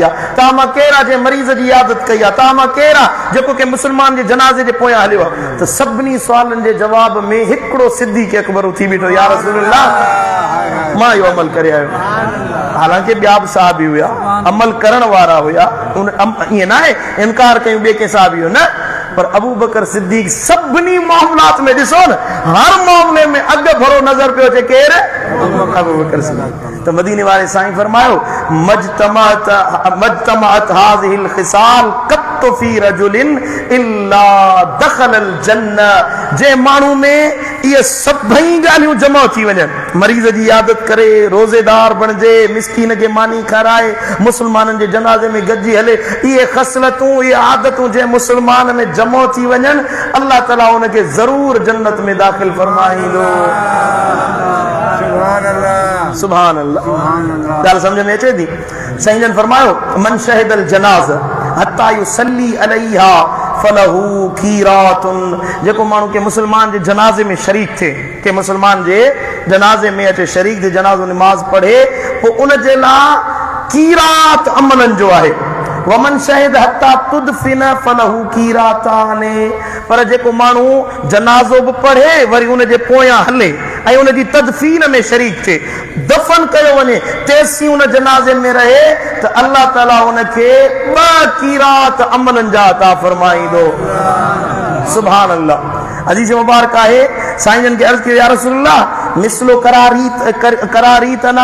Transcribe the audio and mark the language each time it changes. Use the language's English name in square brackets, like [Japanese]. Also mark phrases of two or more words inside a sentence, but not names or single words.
[Sindhi] आहे तव्हां केरु आहे जंहिं मरीज़ जी इयादत कई आहे तव्हां केरु आहे जेको के मुस्लमान जे जनाज़े जे पोयां हलियो आहे त सभिनी सुवालनि जे जवाब में हिकिड़ो सिद्दीक़ अकबर उथी बीठो [Arabic] يا رسول الله [Sindhi] मां इहो अमल करे आयो हालांकि ॿिया बि साहबी हुया अमल करण वारा हुया ईअं न आहे इनकार कयूं ॿिए कंहिं साहबी हो न पर अबू बकर सिद्दीक़ सभिनी मामलात में ॾिसो न हर मामले में अॻु भरो नज़र पियो अचे केरु अबू बकर सिद्दीक़ तो मदीने वाले साईं फरमायो [Arabic] اجتمعت هذه الخصال قط في رجل إلا دخل الجنة [Sindhi] जे माण्हू में ये सभई ॻाल्हियूं जमा थी वञनि मरीज़ जी इयादत करे रोज़ेदार बणिजे मिस्कीन खे मानी खाराए मुस्लमाननि जे जनाज़े में गॾिजी हले इहे ख़सलतूं इहे आदतूं जे मुस्लमान में जमा थी वञनि अल्लाह ताला उनखे ज़रूर जन्नत में दाख़िल फरमाईंदो [Arabic] سبحان الله [Sindhi] ॻाल्हि समझ में अचे थी साईं जन फरमायो [Arabic] من شهد الجنازة حتى يصلى عليها فله قيراط [Sindhi] जेको माण्हू के मुसलमान जे जनाज़े में शरीक थे के मुसलमान जे जनाज़े में अचे शरीक जे जनाज़ो नमाज पढ़े पोइ उन जे लाइ कीरात अमलनि जो आहे [Arabic] ومن شهد حتى تدفن فله قيراطان [Sindhi] पर जेको माण्हू जनाज़ो बि पढ़े वरी उन जे पोयां हले ऐं उन जी तदफीन में शरीक थे दफन कयो वञे तेसीं उन जनाज़े में रहे त अल्लाह ताला उनखे 2 कीरात अमलनि जा अता फरमाईंदो [Arabic] سبحان الله [Sindhi] हदीस मुबारक आहे साईं जन के अर्ज़ कयो [Arabic] يا رسول الله [Sindhi] मिसलो करारीतना